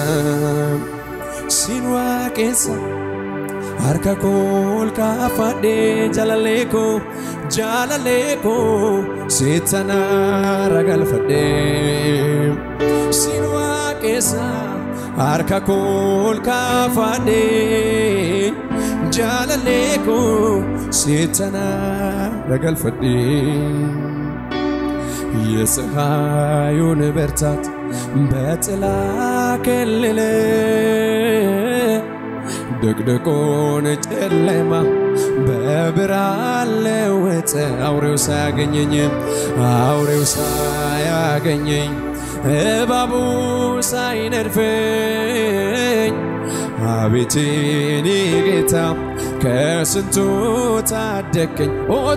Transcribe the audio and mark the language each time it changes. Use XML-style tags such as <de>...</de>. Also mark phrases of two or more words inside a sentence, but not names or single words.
<om>sin waaqessa harka koo ol kaafadhe jaalallee koo sitana ragalfadhe sin waaqessa harka koo ol kaafadhe jaalallee koo sitana ragalfadhe</om> <am>የፀሐዩን ብርታት በጥላ ከለለ ድቅድቁን ጨለማ በብርሃን ለወጠ አውሬው ሳያገኘኝ እባቡ ሳይነድፈኝ አቤት የኔ ጌታ ከስንቱ ታደገኝ ኦ</am>